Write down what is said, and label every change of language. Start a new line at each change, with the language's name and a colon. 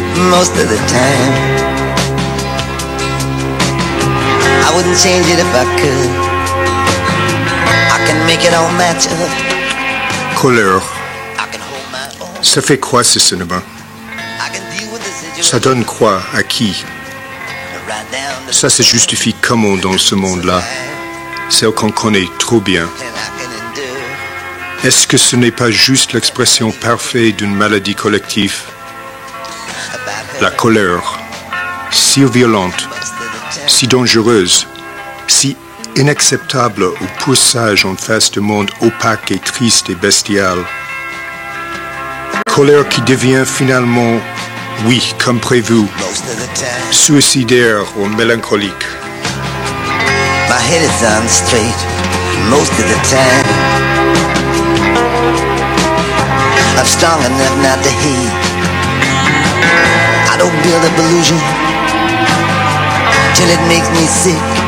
English: Most of the time, I wouldn't change it if I could. I can make it all match up.
French: Colère.
English: I can hold my own.
French: Ça fait quoi ce cinéma?
English: I can deal with the situation.
French: Ça donne quoi à qui?
English: Right down to
French: Ça se justifie comment dans ce monde-là? Celle qu'on connaît trop bien.
English: and I can endure.
French: Est-ce que ce n'est pas juste l'expression parfaite d'une maladie collective? La colère, si violente,
English: Most of the time,
French: si dangereuse, si inacceptable ou pour sage en face du monde opaque et triste et bestial. Colère qui devient finalement, oui, comme prévu,
English: most of the time,
French: suicidaire ou mélancolique.
English: my head is on straight. Most of the time, I'm strong enough not to hate. I don't build up illusion till it makes me sick.